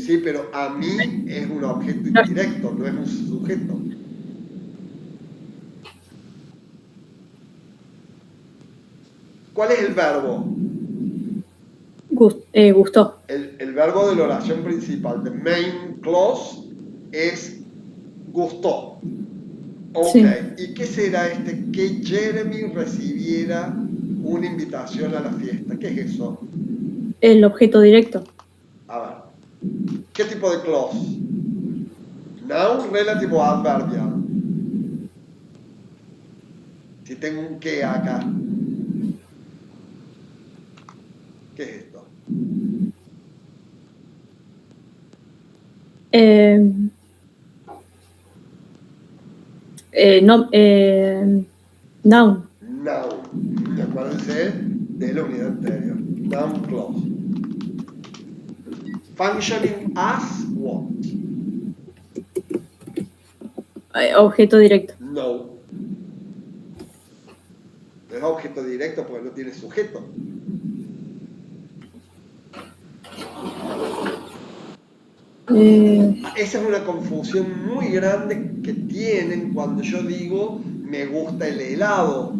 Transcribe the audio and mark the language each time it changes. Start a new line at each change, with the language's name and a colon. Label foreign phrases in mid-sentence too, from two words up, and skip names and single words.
Spanish: Sí, pero a mí es un objeto No, indirecto, no es un sujeto. ¿Cuál es el verbo? gustó. El verbo de la oración principal,
English: the main clause,
Spanish: es gustó. Ok, Sí, ¿y qué será que Jeremy recibiera una invitación a la fiesta? ¿Qué es eso? el objeto directo. A ver, ¿qué tipo de clause?
English: Noun, relative o adverbial.
Spanish: Si tengo un qué acá, ¿qué es esto? No, noun. Noun. Acuérdense de la unidad anterior.
English: Noun clause. Functioning as what?
Spanish: Objeto directo. No. No es objeto directo porque no tiene sujeto. Esa es una confusión muy grande que tienen cuando yo digo me gusta el helado.